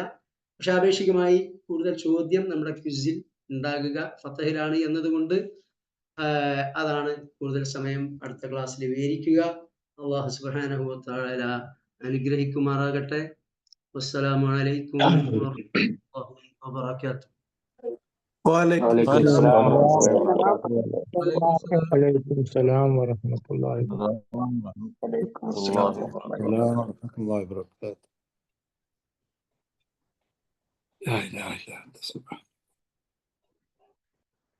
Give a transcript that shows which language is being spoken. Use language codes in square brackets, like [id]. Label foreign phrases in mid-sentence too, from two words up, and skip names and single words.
[ml] പക്ഷെ ആപേക്ഷികമായി കൂടുതൽ ചോദ്യം നമ്മുടെ ക്വിസിൽ ഉണ്ടാകുക ഫത്ഹിലാണ് എന്നതുകൊണ്ട് അതാണ് കൂടുതൽ സമയം അടുത്ത ക്ലാസ്സിൽ വിവരിക്കുക. [ar] الله سبحانه وتعالى [ml] അനുഗ്രഹിക്കുമാറാകട്ടെ. [ar] والسلام عليكم ورحمة الله وبركاته. وعليكم السلام ورحمة الله وبركاته. وعليكم السلام ورحمة الله وبركاته. وعليكم السلام ورحمة الله السلام ورحمة الله وبركاته. لا إله إلا أنت سبحانك.